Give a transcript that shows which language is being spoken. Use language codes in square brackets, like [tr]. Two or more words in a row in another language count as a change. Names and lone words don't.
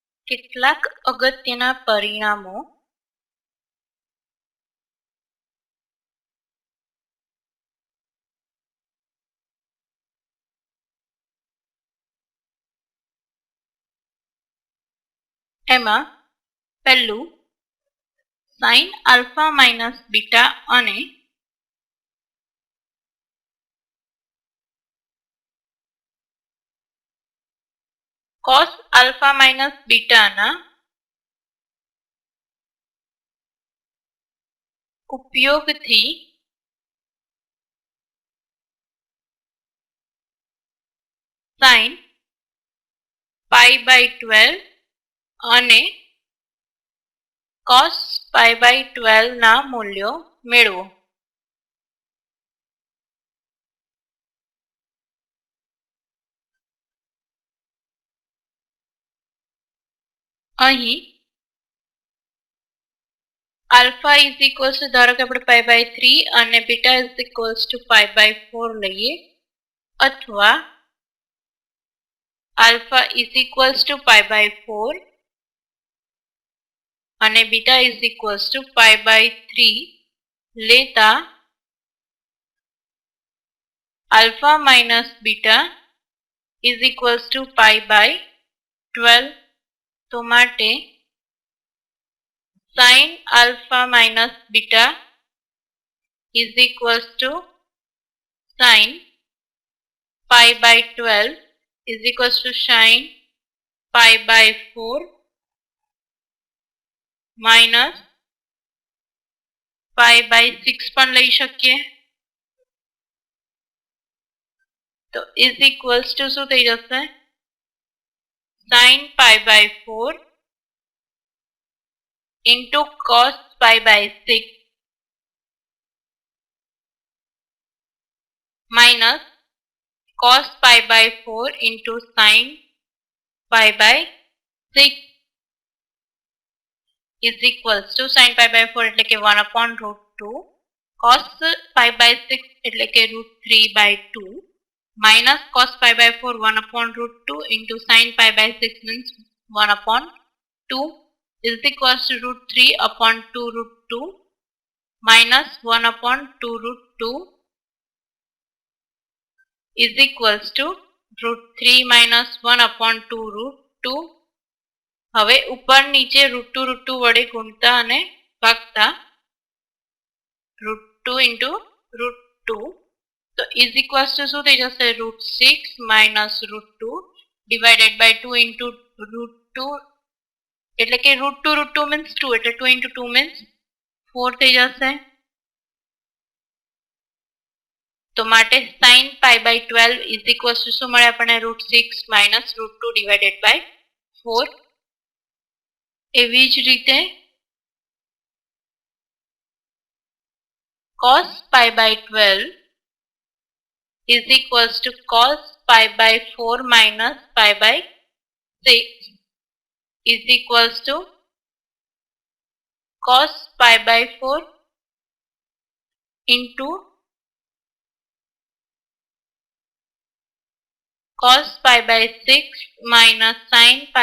[gu] કેટલાક અગત્યના પરિણામો એમાં પહેલું [en] sin alpha minus beta [gu] અને [en] cos alpha minus beta [gu] ના ઉપયોગથી [en] sin pi by 12 [gu] અને [en] cos pi by 12 [gu] ના મૂલ્યો મેળવો. [en] અહીં alpha is equals to [gu] ધારો કે આપણે [en] pi by 3 અને beta is equals to pi by 4 [gu] લઈએ અથવા [en] alpha is equals to pi by 4 અને beta is equals to pi by 3 લેતા alpha minus beta is equals to pi by 12 [gu] તો માટે [en] sin alpha minus beta is equals to sin pi by 12 is equals to sin pi by 4 minus pi by 6 [gu] પણ લઈ શકીએ. [en] તો is equals to [gu] શું થઈ જશે [en] sin pi by 4 into cos pi by 6 minus cos pi by 4 into sin pi by 6 is equals to sin pi by 4 [gu] એટલે કે [en] 1 upon root 2 cos pi by 6 [gu] એટલે કે [en] root 3 by 2 minus cos pi by 4 1 upon root 2 into sin pi by 6 means 1 upon 2 is equals to root 3 upon 2 root 2 minus 1 upon 2 root 2 is equals to root 3 minus 1 upon 2 root 2. [gu] હવે ઉપર નીચે [en] root 2 [gu] વડે ગુણતા અને ભાગતા [en] root 2 into root 2 તો is equals to [gu] શું થઈ જશે [en] root 6 minus root 2 divided by 2 into root 2 [gu] એટલે કે [en] root 2 means 2 એટલે 2 into 2 means 4 [gu] થઈ જશે. તો માટે [en] sin pi by 12 is equals to [gu] શું મળે આપણને [en] root 6 minus root 2 divided by 4. [gu] એવી જ રીતે [en] cos pi by 12 is equals to cos pi by 4 minus pi by 6 is equals to cos pi by 4 into cos pi by 6 minus sin pi